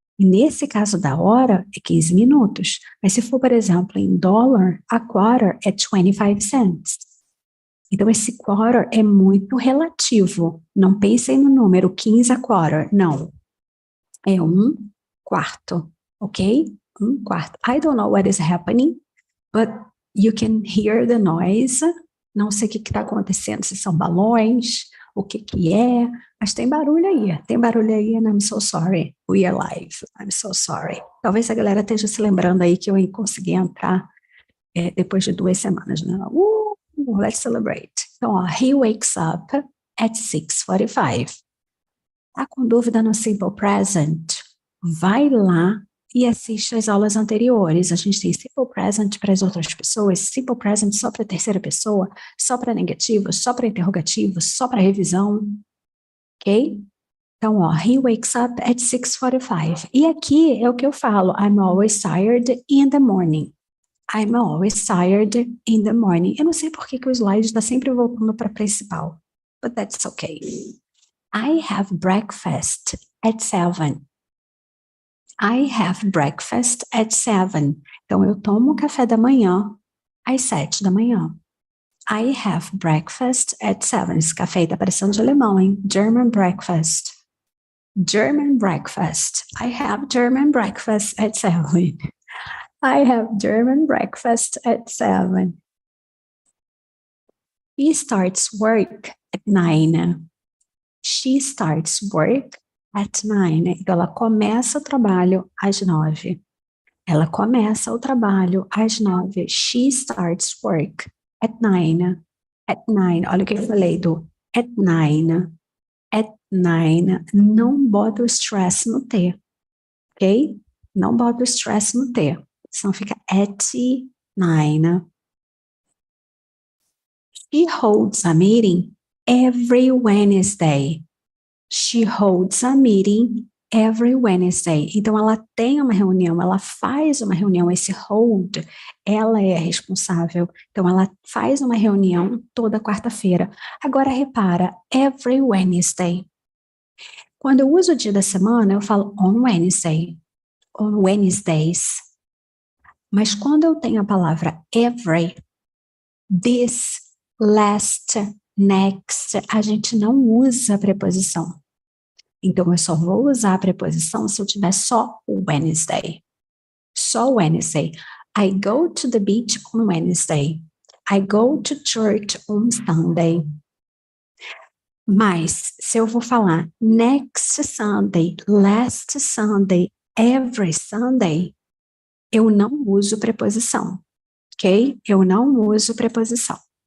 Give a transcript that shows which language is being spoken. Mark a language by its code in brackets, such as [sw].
[pt] E nesse caso da hora, é 15 minutos. Mas se for, por exemplo, em dólar, a quarter é 25 cents. Então, esse quarter é muito relativo. Não pensem no número 15 a quarter. Não. É um quarto. Ok? Um quarto. [en] I don't know what is happening, but you can hear the noise. [pt] Não sei o que está acontecendo, se são balões, o que é, mas tem barulho aí, [en] and I'm so sorry, [pt] we are live, I'm so sorry. Talvez a galera esteja se lembrando aí que eu consegui entrar depois de 2 semanas, né? [en] Let's celebrate. [pt] Então, ó, [en] he wakes up at 6:45. [pt] Tá com dúvida no simple present? Vai lá e assiste as aulas anteriores. A gente tem simple present para as outras pessoas, simple present só para a terceira pessoa, só para negativo, só para interrogativo, só para revisão, ok? Então, ó, [en] he wakes up at 6:45. [pt] E aqui é o que eu falo, [en] I'm always tired in the morning. I'm always tired in the morning. [pt] Eu não sei por que o slide está sempre voltando para a principal, [en] but that's okay. I have breakfast at 7. I have breakfast at 7. [pt] Então, eu tomo café da manhã às 7 da manhã. [en] I have breakfast at 7. [pt] Esse café aí tá parecendo de alemão, hein? [en] German breakfast. German breakfast. I have German breakfast at 7. I have German breakfast at 7. He starts work at 9. She starts work at 9. [pt] Então, ela começa o trabalho às 9. Ela começa o trabalho às 9. [en] She starts work At 9. At 9. [pt] Olha o que eu falei do at 9. At 9. Não bota o stress no T, ok? Não bota o stress no T. Senão fica at 9. [en] She holds a meeting every Wednesday. She holds a meeting every Wednesday. [pt] Então, ela tem uma reunião, ela faz uma reunião. Esse hold, ela é a responsável. Então, ela faz uma reunião toda quarta-feira. Agora, repara, [en] every Wednesday. [pt] Quando eu uso o dia da semana, eu falo [en] on Wednesday, on Wednesdays. [pt] Mas quando eu tenho a palavra every, this, last, next, a gente não usa a preposição. Então, eu só vou usar a preposição se eu tiver só Wednesday. Só Wednesday. [en] I go to the beach on Wednesday. I go to church on Sunday. [pt] Mas, se eu vou falar [en] next Sunday, last Sunday, every Sunday, [pt] eu não uso preposição, ok? Eu não uso preposição.